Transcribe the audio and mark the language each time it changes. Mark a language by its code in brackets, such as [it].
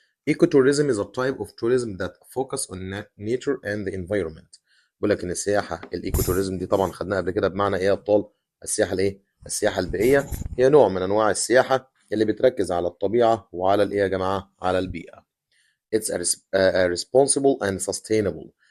[en] Ecotourism is a type of tourism that focus on nature and the environment. [ar] بيقول لك ان السياحه الايكوتوريزم دي طبعا خدناها قبل كده بمعنى ايه يا ابطال؟ السياحه الايه؟ السياحه البيئيه هي نوع من انواع السياحه اللي بتركز على الطبيعه وعلى الايه يا جماعه؟ على البيئه. [en] It's a responsible and sustainable.